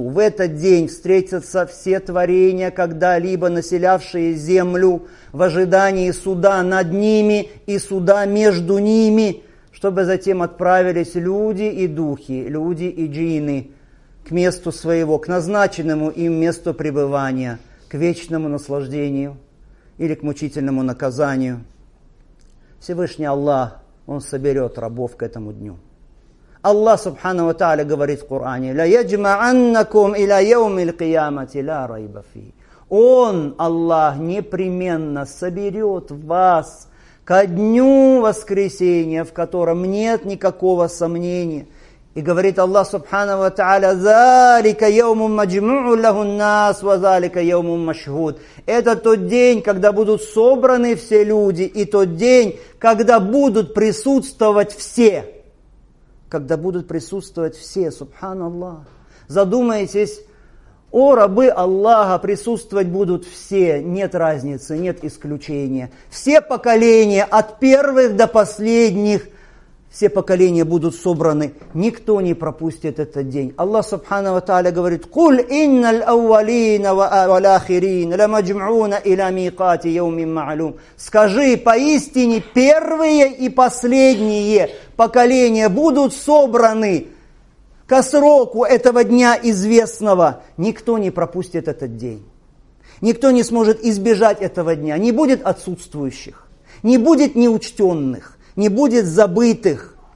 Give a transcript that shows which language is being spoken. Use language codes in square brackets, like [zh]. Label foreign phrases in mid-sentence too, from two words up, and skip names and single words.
[ru] В этот день встретятся все творения, когда-либо населявшие Землю, в ожидании суда над ними и суда между ними, чтобы затем отправились люди и духи, люди и джинны к месту своего, к назначенному им месту пребывания, к вечному наслаждению или к мучительному наказанию. Всевышний Аллах, Он соберет рабов к этому дню. [ar] الله سبحانه وتعالى [ru] говорит в Коране: [ar] «ليجمعنكم إلى يوم القيامة لا ريب فيه». Он, Аллах, непременно соберет вас ко дню воскресения, в котором нет никакого сомнения. [ru] И говорит [ar] الله سبحانه وتعالى ذلك يوم مجموع له الناس, وذلك يوم مشهود». [ru] Это тот день, когда будут собраны все люди, и тот день, когда будут присутствовать все. Когда будут присутствовать все, субханаллах. Задумайтесь, о рабы Аллаха, присутствовать будут все, нет разницы, нет исключения. Все поколения, от первых до последних, все поколения будут собраны, никто не пропустит этот день. [ar] الله سبحانه وتعالى говорит: «قل إن الأولين والآخرين لمجموعون إلى ميقات يوم معلوم». [ru] Скажи, поистине первые и последние поколения будут собраны ко сроку этого дня известного. Никто не пропустит этот день. Никто не сможет избежать этого дня. Не будет отсутствующих, не будет неучтенных, не будет забытых.